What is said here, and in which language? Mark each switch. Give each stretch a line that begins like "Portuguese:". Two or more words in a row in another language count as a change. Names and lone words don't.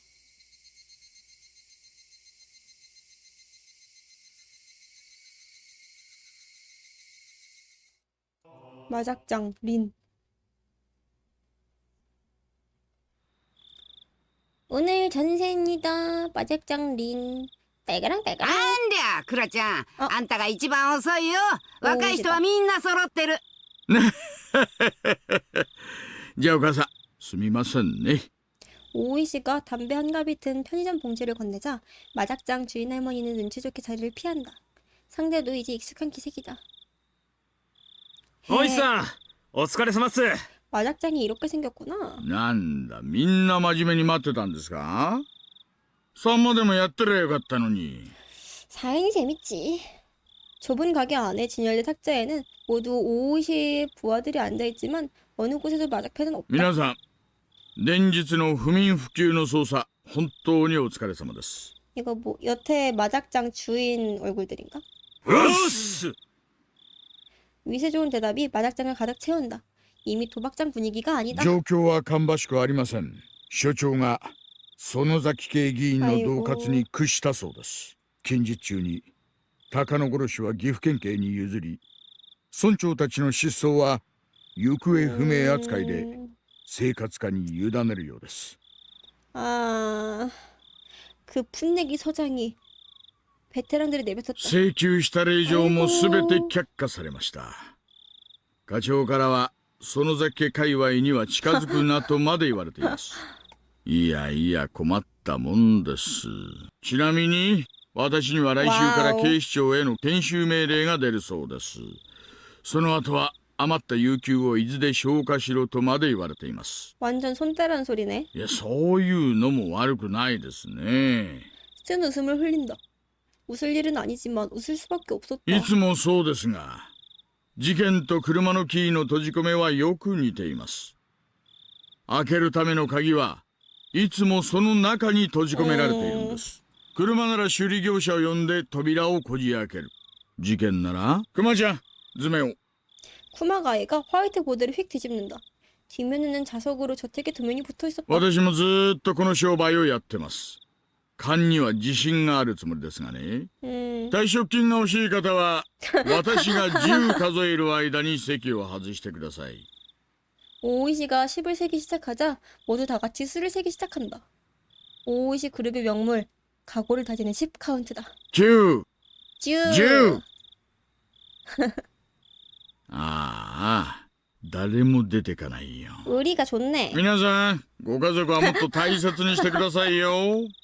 Korean: 마작장 린. 오늘 전세입니다. 마작장 린. 딸가랑 딸가랑.
Japanese: あんりゃクラちゃん、あんたが一番遅いよ。若い人はおみんな揃ってる。じゃあお母さんすみませんね。
Korean: 오이 씨가 담배 한 갑이 든 편의점 봉지를 건네자 마작장 주인 할머니는 눈치 좋게 자리를 피한다. 상대도 이제 익숙한 기색이다.
Japanese: おいさん、お疲れ様っす。
Korean: 마작장이 이렇게 생겼구나.
Japanese: なんだみんな真面目に待ってたんですか？さんまでもやってりゃよかったのに。
Korean: 사연이 재밌지. 좁은 가게 안에 진열된 탁자에는 모두 오이 씨의 부하들이 앉아있지만 어느 곳에도 마작패는 없다.
Japanese: 皆さん連日の不眠不休の捜査本当にお疲れ様です。
Korean: 이거 뭐 여태 마작장 주인 얼굴들인가?
Japanese: うっす。
Korean: 위세 좋은 대답이 마작장을 가득 채운다. 이미 도박장 분위기가 아니다.
Japanese: 状況は芳しくありません。所長が園崎系議員の恫喝に屈したそうです。近日中に高野殺しは岐阜県警に譲り、村長たちの失踪は行方不明扱いで生活課に委ねるようです。
Korean: 그 풋내기 서장이 베테랑들이 내뱉었다.
Japanese: 請求した令状もすべて却下されました。課長からは園崎家界隈には近づくなとまで言われています。いやいや困ったもんです。ちなみに私には来週から警視庁への研修命令が出るそうです。その後は余った有給を伊豆で消化しろとまで言われています。
Korean: 완전 손대라는 소리네.
Japanese: いやそういうのも悪くないですね。
Korean: 쓴 웃음을 흘린다. 웃을 일은 아니지만 웃을 수밖에 없었다.
Japanese: いつもそうですが、事件と車のキーの閉じ込めはよく似ています。開けるための鍵はいつもその中に閉じ込められているんです。車なら修理業者を呼んで扉をこじ開ける。事件ならクマちゃん図面を。
Korean: 쿠마가이가 화이트 보드를 휙 뒤집는다. 뒷면에는 자석으로 저택에 도면이 붙어 있었다.
Japanese: 私もずーっとこの商売をやってます。勘には自信があるつもりですがね。退職金が欲しい方は私が10数える間に席を外してください。
Korean: 오이 씨가 10을 세기 시작하자 모두 다 같이 수를 세기 시작한다. 오이 씨 그룹의 명물 각오를 다지는 10 카운트다.
Japanese: 9、 10. ああ、誰も出てかないよ。
Korean: 의리가 좋네.
Japanese: 皆さん、ご家族はもっと大切にしてくださいよ。